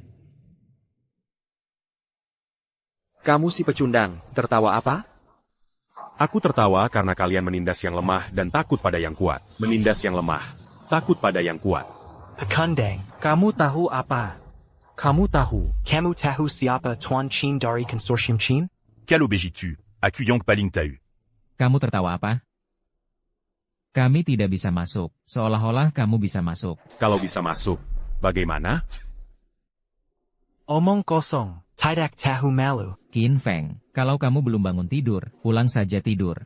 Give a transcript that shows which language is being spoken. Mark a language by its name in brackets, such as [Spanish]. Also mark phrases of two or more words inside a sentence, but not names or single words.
[Indonesian] Kamu si pecundang, tertawa apa? Aku tertawa karena kalian menindas yang lemah dan takut pada yang kuat. Menindas yang lemah, takut pada yang kuat. Pekundang. Kamu tahu apa? Kamu tahu. Kamu tahu siapa Tuan Qin dari konsorsium Qin? Quel obéis tu? Accuyong paling tahu. Kamu tertawa apa? Kami tidak bisa masuk, seolah-olah kamu bisa masuk. Kalau bisa masuk, bagaimana? Omong kosong. Tidak tahu malu. Qin Feng, kalau kamu belum bangun tidur, pulang saja tidur.